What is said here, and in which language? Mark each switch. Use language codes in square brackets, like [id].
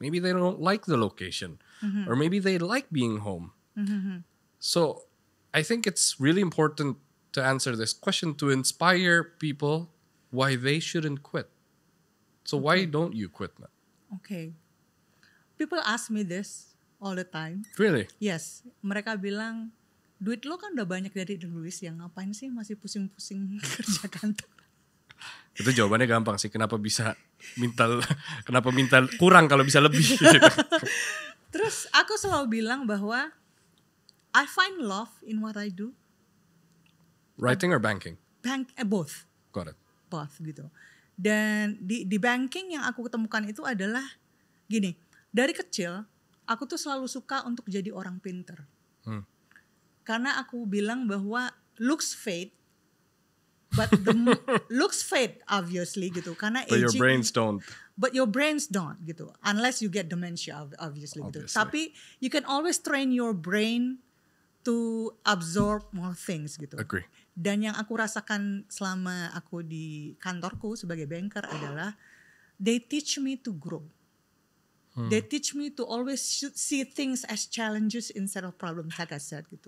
[en] Maybe they don't like the location. Or maybe they like being home. So I think it's really important to answer this question to inspire people why they shouldn't quit. So why don't you quit, man? Okay. People ask me this all the time. Really? Yes. [id] Mereka bilang, duit lo kan udah banyak dari nulis, yang ngapain sih masih pusing-pusing kerja kantor? Itu jawabannya gampang sih. Kenapa minta kurang kalau bisa lebih? Terus aku selalu bilang bahwa [en] I find love in what I do. Writing or banking? both. Got it. Both [id] gitu. Dan di banking yang aku ketemukan itu adalah gini, dari kecil aku tuh selalu suka untuk jadi orang pinter. Karena aku bilang bahwa [en] looks fade, but looks fade obviously gitu. [id] Karena [en] But aging, your brains don't. But your brains don't [id] gitu, [en] unless you get dementia obviously. [id] Gitu. Tapi [en] you can always train your brain to absorb more things gitu. Agree. [id] Dan yang aku rasakan selama aku di kantorku sebagai banker adalah [en] they teach me to grow. They teach me to always see things as challenges instead of problems, like I said gitu.